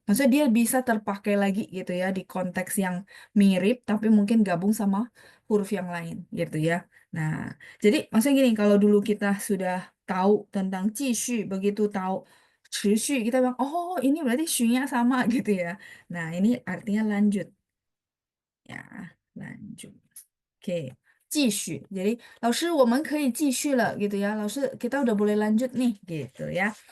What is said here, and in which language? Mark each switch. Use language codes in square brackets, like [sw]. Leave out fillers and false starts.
[id] Maksudnya dia bisa terpakai lagi gitu ya di konteks yang mirip tapi mungkin gabung sama huruf yang lain gitu ya. Nah, jadi maksudnya gini, kalau dulu kita sudah tahu tentang jishu, begitu tahu 持续, kita bilang, oh ini berarti shu-nya sama gitu ya. Nah, ini artinya lanjut ya, lanjut. [zh] Oke, 继续. Jadi, 老师我们可以继续了 gitu ya. [id] 老师 kita udah boleh lanjut nih gitu ya.